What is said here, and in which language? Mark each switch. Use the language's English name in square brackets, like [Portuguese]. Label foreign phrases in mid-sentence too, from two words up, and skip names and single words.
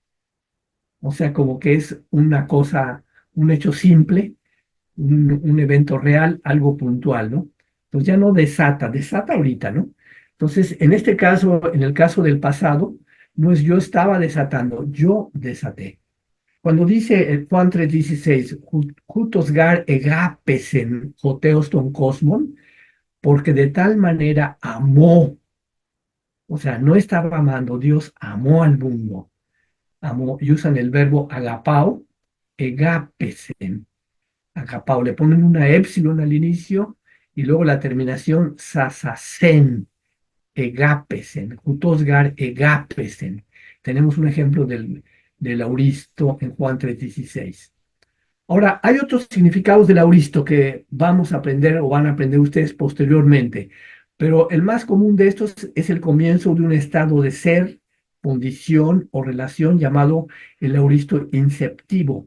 [Spanish] O sea, como que es una cosa, un hecho simple, un evento real, algo puntual, ¿no? Entonces ya no desata, desata ahorita, ¿no? Entonces, en este caso, en el caso del pasado, no es yo estaba desatando, yo desaté. Cuando dice Juan 3:16, [Greek] οὕτως γὰρ ἠγάπησεν ὁ θεὸς τὸν κόσμον, [Spanish] porque de tal manera amó, o sea, no estaba amando, Dios amó al mundo, amó, y usan el verbo [Greek] ἀγαπάω, ἠγάπησεν, ἀγαπάω, [Spanish] le ponen una épsilon al inicio y luego la terminación sasasen, [Greek] ἠγάπησεν, οὕτως γὰρ ἠγάπησεν. [Spanish] Tenemos un ejemplo del auristo en Juan 3:16. Ahora, hay otros significados del auristo que vamos a aprender o van a aprender ustedes posteriormente, pero el más común de estos es el comienzo de un estado de ser, condición o relación llamado el auristo inceptivo.